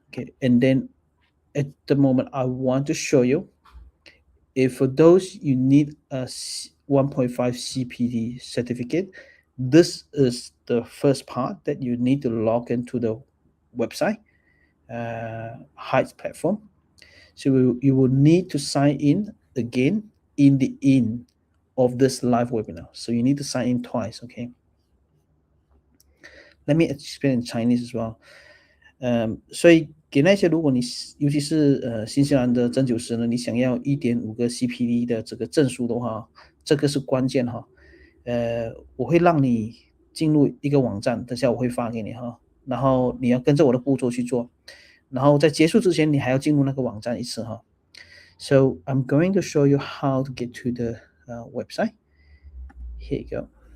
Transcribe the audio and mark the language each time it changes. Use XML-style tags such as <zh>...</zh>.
<en>Okay, and then at the moment I want to show you, if for those you need a 1.5 CPD certificate, this is the first part that you need to log into the website Heights platform. So you will need to sign in again in the end of this live webinar. So you need to sign in twice. Okay, let me explain in Chinese as well.</en> <zh>所以给那些如果你尤其是新西兰的针灸师呢，你想要1.5个 CPD 的这个证书的话，这个是关键哈。我会让你进入一个网站，等下我会发给你哈，然后你要跟着我的步骤去做，然后在结束之前你还要进入那个网站一次哈。</zh> <en>So I'm going to show you how to get to the website. Here you go.</en>